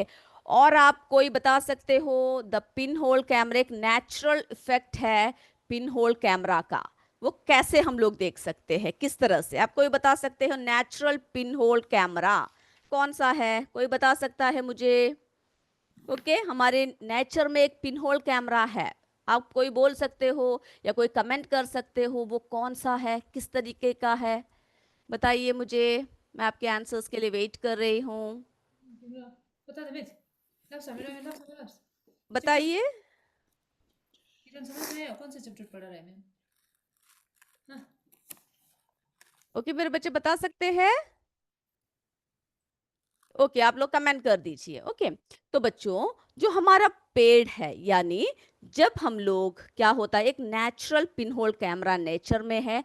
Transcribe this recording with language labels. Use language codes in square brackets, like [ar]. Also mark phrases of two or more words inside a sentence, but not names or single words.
[hi] और आप कोई बता सकते हो, [en] the pin hole camera [hi] एक [en] natural effect [hi] है [en] pin hole camera [hi] का, वो कैसे हम लोग देख सकते हैं, किस तरह से, आप कोई बता सकते हो, [en] natural pin hole camera [hi] कौन सा है, कोई बता सकता है मुझे, ओके। हमारे नेचर में एक [en] pin hole camera [hi] है, आप कोई बोल सकते हो या कोई कमेंट कर सकते हो, वो कौन सा है, किस तरीके का है, बताइए मुझे। मैं आपके आंसर्स के लिए वेट कर रही हूँ, Bota, David. Lapsa, mira, lapsa, lapsa. [en] Chapter. [hi] बताइए। किरण समझ में आया कौन सा चैप्टर पढ़ा रहा है मैम? हाँ, ओके, मेरे बच्चे बता सकते हैं, ओके, आप लोग कमेंट कर दीजिए, ओके। तो बच्चों, जो हमारा पेड़ है, यानी जब हम लोग क्या होता है, एक [en] natural pinhole camera [hi] नेचर में है।